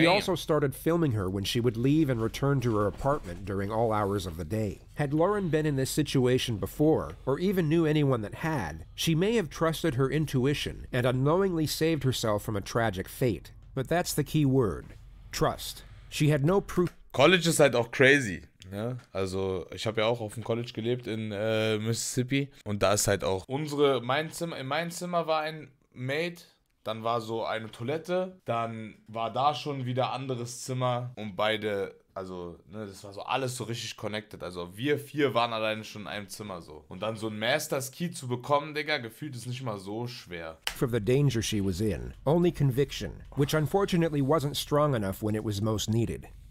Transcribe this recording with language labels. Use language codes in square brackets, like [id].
[en] He also started filming her when she would leave and return to her apartment during all hours of the day. Had Lauren been in this situation before, or even knew anyone that had, she may have trusted her intuition and unknowingly saved herself from a tragic fate. But that's the key word. Trust. She had no proof. [de] College ist halt auch crazy. Ja, also ich habe ja auch auf dem College gelebt in Mississippi und da ist halt auch in meinem Zimmer war ein Maid, dann war so eine Toilette, dann war da schon wieder anderes Zimmer und beide, also ne, das war so alles so richtig connected, also wir 4 waren alleine schon in einem Zimmer so und dann so ein Master's Key zu bekommen, Digga, gefühlt ist nicht mal so schwer. [en] Of the danger she was in, only conviction, which unfortunately wasn't strong enough when it was most needed.